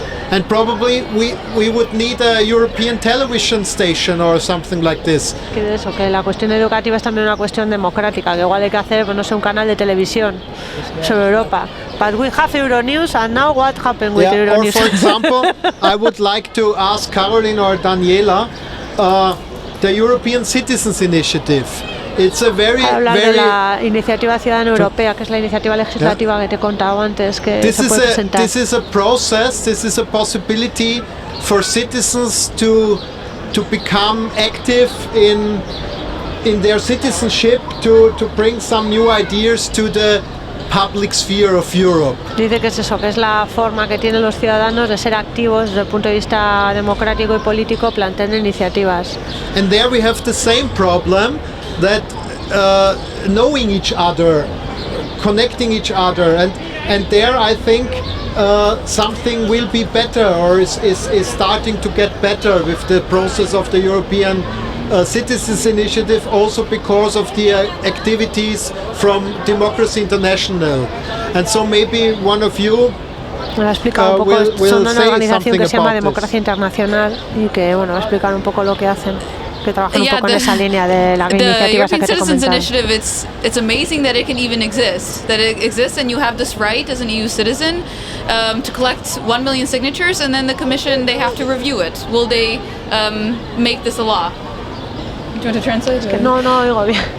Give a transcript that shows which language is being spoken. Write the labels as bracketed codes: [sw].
[en] And probably we would need a European television station or something like this. [es] Que eso, que la cuestión educativa es también una cuestión democrática, que igual hay que hacer, pues no sé, un canal de televisión sobre Europa. [en] But we have Euronews, and now what happened with Euronews? Or for example, I would like to ask Caroline or Daniela, the European Citizens Initiative. It's a very [es] de la iniciativa ciudadana europea, que es la iniciativa legislativa que te he contado antes, que se puede presentar. [en] This is a process, this is a possibility for citizens to become active in their citizenship, to bring some new ideas to the public sphere of Europe. [es] Dice que es eso, que es la forma que tienen los ciudadanos de ser activos desde el punto de vista democrático y político, planteando iniciativas. [en] And there we have the same problem, that knowing each other, connecting each other, and there I think something will be better, or is starting to get better with the process of the European Citizens Initiative, also because of the activities from Democracy International. And so maybe one of you [es] me lo ha explicado un poco, son una organización que se llama Democracia Internacional y que bueno, va a explicar un poco lo que hacen. Que trabajan un poco en esa línea de la iniciativa que te [en] Citizens Initiative, it's amazing that it can even exist, that it exists, and you have this right as an EU citizen to collect 1 million signatures, and then the Commission, they have to review it. Will they make this a law? Do you want to translate? [es] Es que no oigo bien.